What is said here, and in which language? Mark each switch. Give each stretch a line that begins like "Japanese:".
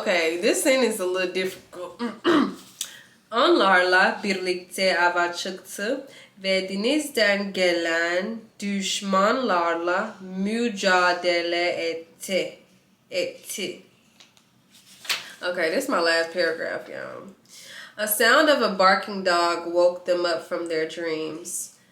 English: Okay, this sentence is a little difficult.
Turkish: Onlarla birlikte ava çıktı ve denizden gelen düşmanlarla mücadele etti.
English: Okay, this is my last paragraph, y'all. A sound of a barking dog woke them up from their dreams.